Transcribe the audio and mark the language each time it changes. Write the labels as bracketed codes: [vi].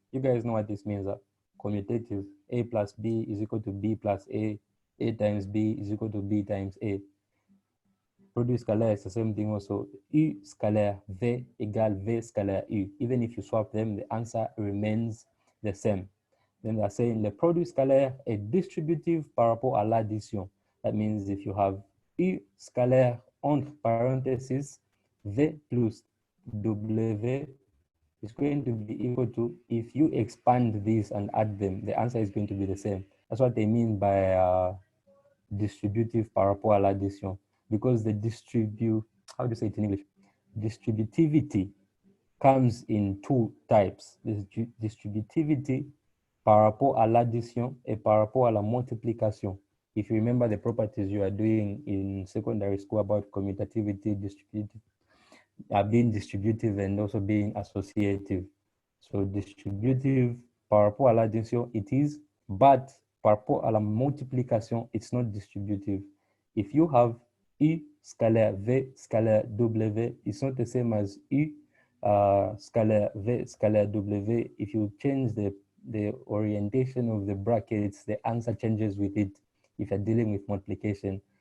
[en] You guys know what this means, commutative. A plus B is equal to B plus A times B is equal to B times A. Product scalar is the same thing also. U scalar V equal V scalar U. Even if you swap them, the answer remains the same. Then they're saying [fr] le produit scalaire est distributive par rapport à l'addition. [en] That means if you have U scalaire [fr] entre parentheses, [en] V plus W is going to be equal to, if you expand these and add them, the answer is going to be the same. That's what they mean by distributive [fr] par rapport à l'addition. [en] Because the how do you say it in English? Distributivity comes in two types, distributivity [fr] par rapport à l'addition et par rapport à la multiplication. [en] If you remember the properties you are doing in secondary school about commutativity, being distributive and also being associative. So distributive [fr] par rapport à l'addition [en] it is, but [fr] par rapport à la multiplication [en] it's not distributive. If you have U scalaire V scalaire W, it's not the same as U scalaire V scalaire W. If you change the orientation of the brackets, the answer changes with it if you're dealing with multiplication.